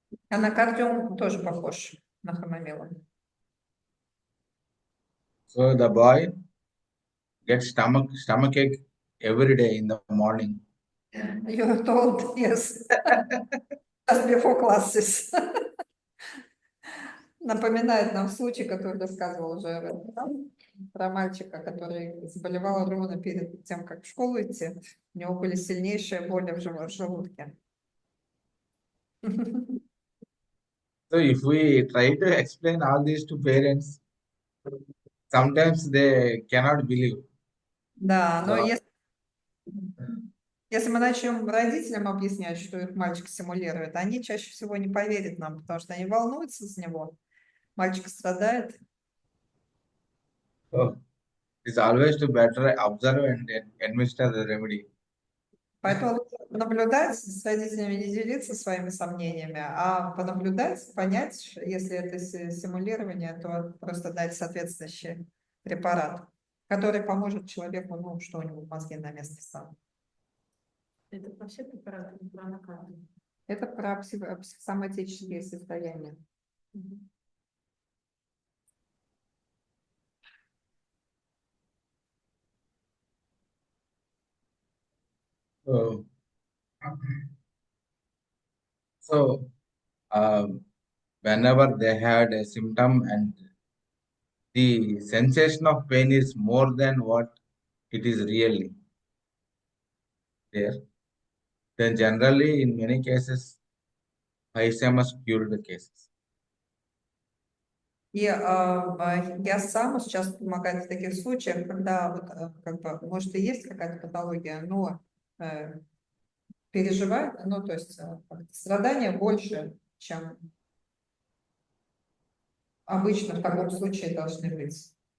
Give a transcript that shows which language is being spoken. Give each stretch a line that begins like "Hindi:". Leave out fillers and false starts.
Russian: Анакардиум тоже похож на хамомилу.
English: So the boy gets stomachache every day in the morning. You're told, yes, just before classes.
Russian: Напоминает нам случай, который рассказывал уже про мальчика, который заболевал ровно перед тем, как в школу идти. У него были сильнейшие боли в желудке.
English: So if we try to explain all this to parents, sometimes they cannot believe.
Russian: Да, но
English: So,
Russian: если мы начнем родителям объяснять, что их мальчик симулирует, они чаще всего не поверят нам, потому что они волнуются за него. Мальчик страдает.
English: so it's always to better observe and administer the remedy.
Russian: Поэтому лучше наблюдать с родителями, не делиться своими сомнениями, а понаблюдать, понять, если это симулирование, то просто дать соответствующий препарат, который поможет человеку, ну, что у него в мозге на место стало. Это вообще препараты, не про анакарду. Это про психосоматические состояния.
English: So whenever they had a symptom and the sensation of pain is more than what it is really there, then generally in many cases, ISMS cured the cases.
Russian: И я сама сейчас помогаю в таких случаях, когда вот, как бы, может и есть какая-то патология, но переживает, ну то есть страдания больше, чем обычно в таком случае должны быть.